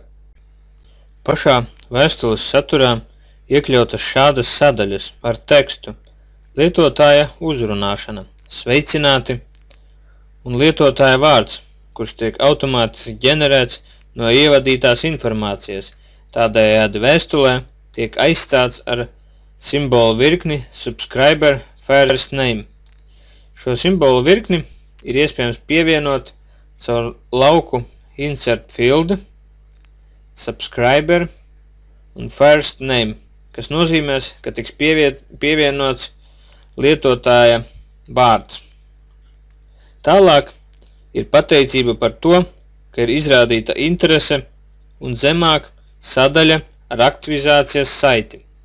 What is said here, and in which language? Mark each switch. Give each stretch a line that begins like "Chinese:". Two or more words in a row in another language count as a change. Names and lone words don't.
Latvian: Pašā vēstules saturā iekļautas šādas sadaļas ar tekstu lietotāja uzrunāšana, sveicināti un lietotāja vārds, kurš tiek automātiski ģenerēts no ievadītās informācijas. Tādējādi vēstulē tiek aizstāts ar simbolu virkni
English: subscriber first name.
Latvian: Šo simbolu virkni ir iespējams pievienot caur lauku
English: insert field, subscriber
Latvian: un
English: first name,
Latvian: kas nozīmēs, ka tiks pievienots lietotāja vārds. Tālāk ir pateicība par to, ka ir izrādīta interese un zemāk sadaļa ar aktivizācijas saiti.